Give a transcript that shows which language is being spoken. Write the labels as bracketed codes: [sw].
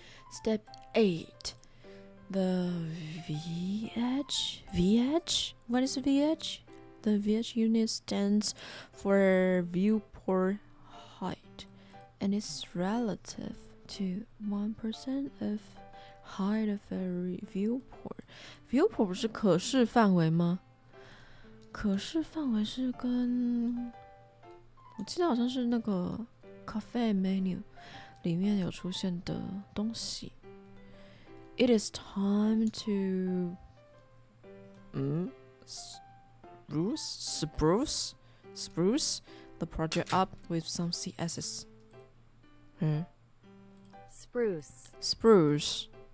[en] Step 8. The VH? What is VH? The VH unit stands for viewport height and is relative to 1% of height of a viewport. [zh] Viewport 不是可视范围吗？可视范围是跟我记得好像是那个 cafe menu 里面有出现的东西。 [en] It is time to spruce the project up with some CSS. Spruce. Spruce.